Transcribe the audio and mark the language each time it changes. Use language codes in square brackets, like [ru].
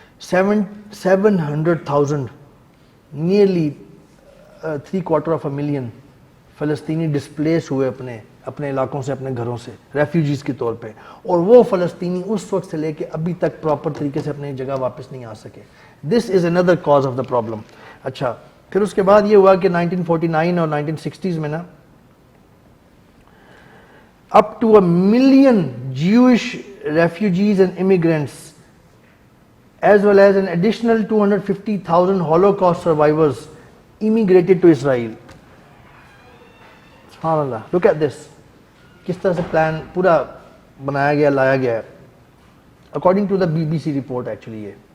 [ur] 700,000، nearly 750,000 فلسطینی displace ہوئے اپنے علاقوں سے، اپنے گھروں سے، ریفیوجیز کے طور پہ، اور وہ فلسطینی اس وقت سے لے کے ابھی تک پراپر طریقے سے اپنی جگہ واپس نہیں آ سکے. [en] This is اندر cause of the problem. [ur] اچھا پھر اس کے بعد یہ ہوا کہ 1949 اور 1960s میں نا [en] up to 1 million Jewish refugees and immigrants as well as an additional 250,000 Holocaust survivors immigrated to Israel. سبحان اللہ. Look at this. [ur] کس طرح سے پلان پورا بنایا گیا، لایا گیا ہے. According to the BBC report actually یہ.